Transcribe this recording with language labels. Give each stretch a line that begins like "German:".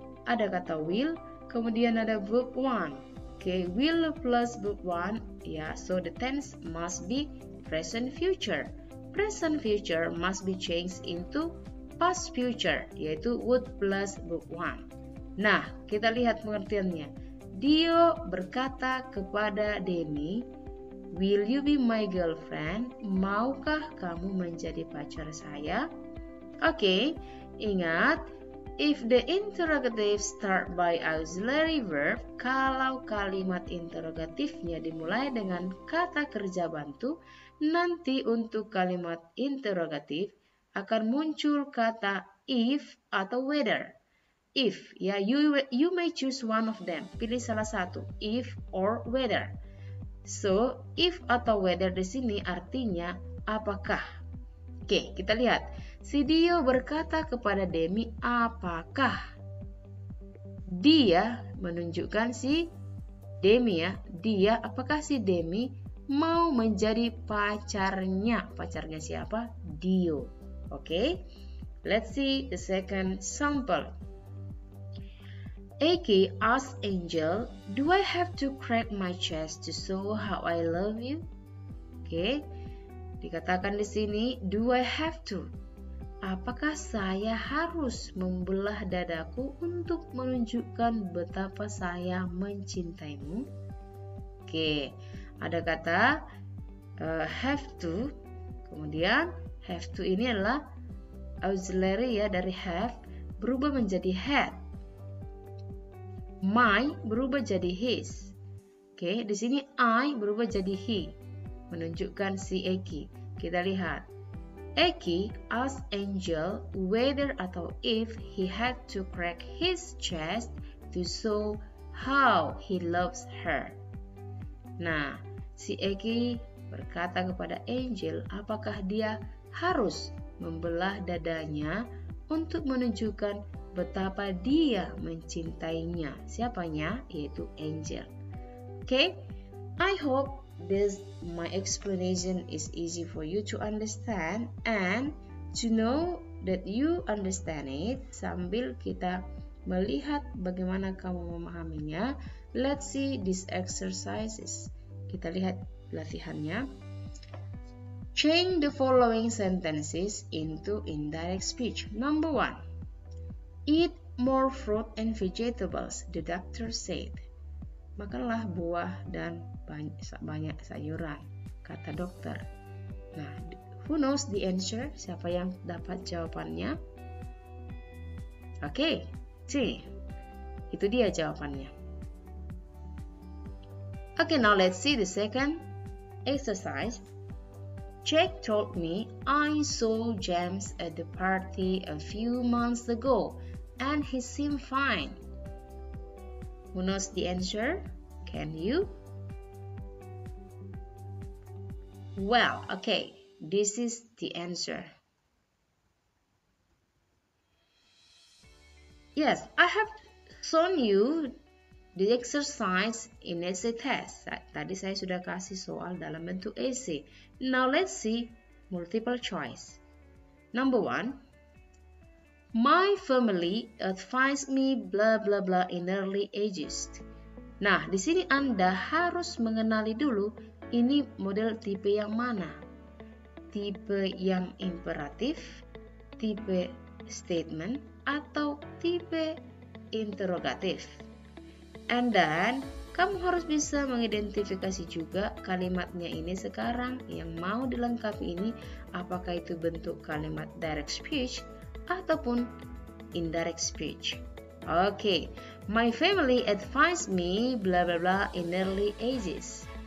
Indonesian: Ada kata will, kemudian ada
English: verb one. Okay, will plus verb one, ya, so the tense must be present future. Present future must be changed into past future, yaitu would plus verb one.
Indonesian: Nah, kita lihat pengertiannya. Dio berkata kepada Demi,
English: "Will you be my girlfriend?"
Indonesian: Maukah kamu menjadi pacar saya? Oke, ingat,
English: if the interrogative start by auxiliary verb,
Indonesian: kalau kalimat interrogatifnya dimulai dengan kata kerja bantu, nanti untuk kalimat interrogatif akan muncul kata if atau whether.
English: If, ya, you may choose one of them.
Indonesian: Pilih salah satu,
English: if or whether.
Indonesian: So, if atau whether di sini artinya apakah. Oke, kita lihat. Si Dio berkata kepada Demi, apakah? Dia menunjukkan si Demi, ya. Dia, apakah si Demi mau menjadi pacarnya? Pacarnya siapa? Dio. Oke.
English: Let's see the second sample. Aki asked Angel, "Do I have to crack my chest to show how I love you?"
Indonesian: Oke. Dikatakan di sini,
English: do I have to?
Indonesian: Apakah saya harus membelah dadaku untuk menunjukkan betapa saya mencintaimu? Oke, ada kata have to. Kemudian have to ini adalah auxiliary, ya, dari have berubah menjadi had. My berubah jadi his. Oke, di sini I berubah jadi he, menunjukkan si Aki. Kita lihat.
English: Aki asked Angel whether atau if he had to crack his chest to show how he loves her.
Indonesian: Nah, si Aki berkata kepada Angel, apakah dia harus membelah dadanya untuk menunjukkan betapa dia mencintainya. Siapanya? Yaitu Angel.
English: Okay, I hope my explanation is easy for you to understand and to know that you understand it.
Indonesian: Sambil kita melihat bagaimana kamu memahaminya,
English: let's see these exercises.
Indonesian: Kita lihat latihannya.
English: Change the following sentences into indirect speech. Number 1. Eat more fruit and vegetables, the doctor said.
Indonesian: Makanlah buah dan banyak sayuran, kata dokter.
English: Nah, who knows the answer?
Indonesian: Siapa yang dapat jawabannya? Oke, C. Itu dia jawabannya.
English: Okay, now let's see the second exercise. Jack told me I saw James at the party a few months ago and he seemed fine. Who knows the answer? Can you? Well, okay, this is the answer. Yes, I have shown you the exercise in essay test.
Indonesian: Tadi saya sudah kasih soal dalam bentuk essay.
English: Now let's see multiple choice. Number 1. My family advised me blah blah blah in early ages.
Indonesian: Nah, di sini Anda harus mengenali dulu ini model tipe yang mana. Tipe yang imperatif, tipe statement, atau tipe interrogatif.
English: And then,
Indonesian: kamu harus bisa mengidentifikasi juga kalimatnya ini sekarang yang mau dilengkapi ini, apakah itu bentuk kalimat direct speech ataupun indirect speech.
English: Okay, my family advised me blah blah blah in early ages.